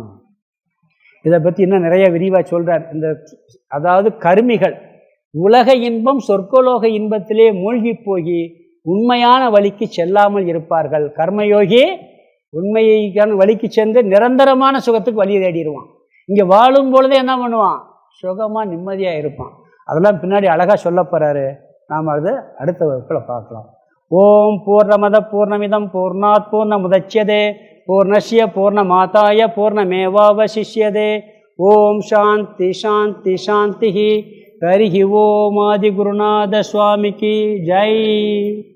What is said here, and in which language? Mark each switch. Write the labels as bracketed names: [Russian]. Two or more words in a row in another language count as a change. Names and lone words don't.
[Tamil] இதை பற்றி இன்னும் நிறைய விரிவாக சொல்கிறார். அதாவது கர்மிகள் உலக இன்பம் சொர்க்கலோக இன்பத்திலே மூழ்கி போய் உண்மையான வழிக்கு செல்லாமல் இருப்பார்கள். கர்மயோகி உண்மையான வழிக்கு சென்று நிரந்தரமான சுகத்துக்கு வழி தேடிடுவான். இங்கே வாழும் பொழுதே என்ன பண்ணுவான், சுகமாக நிம்மதியாக இருப்பான். அதெல்லாம் பின்னாடி அழகாக சொல்ல போகிறாரு. நாம் அது அடுத்த வகுப்பில் பார்க்கலாம். [Sanskrit] ॐ पूर्णमद पूर्णमिदम् पूर्णात् पूर्णमुदच्यते पूर्णस्य पूर्णमादाय पूर्णमेवावशिष्यते. ॐ शान्ति शान्ति शान्ति. हरि ओम् [Tamil] ஆதி குருநாத சுவாமிக்கு ஜெய்.